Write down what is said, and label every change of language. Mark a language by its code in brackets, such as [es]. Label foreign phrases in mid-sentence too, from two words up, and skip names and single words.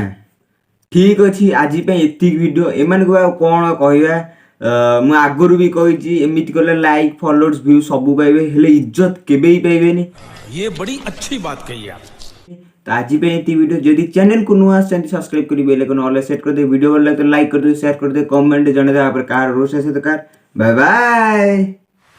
[or] ଠିକ୍ ଅଛି, ଆଜି ପାଇଁ ଏତିକି ଭିଡ଼ିଓ। ଏମାନଙ୍କୁ ଆଉ କଣ କହିବା। ମୁଁ ଆଗରୁ ବି କହିଛି, ଏମିତି କଲେ [en] like followers view [or] ସବୁ ପାଇବେ, ହେଲେ ଇଜ୍ଜତ କେବେ ବି ପାଇବେନି। [hi] ये बड़ी अच्छी बात कही आप। [or] ତ ଆଜି ପାଇଁ ଏତିକି ଭିଡ଼ିଓ। ଯଦି ଚ୍ୟାନେଲକୁ ନୂଆ ଆସିଛନ୍ତି ସବସ୍କ୍ରାଇବ କରି [en] bell icon all set [or] କରିଦେବେ। ଭିଡ଼ିଓ ଭଲ ଲାଗେ ତ ଲାଇକ୍ କରିଦେବେ, ସେୟାର କରିଦେବେ, କମେଣ୍ଟ ଜଣେଇଦେବେ। ତାପରେ କାହାର ରୋଷେଇ ସହିତ କାହାର [en] bye bye.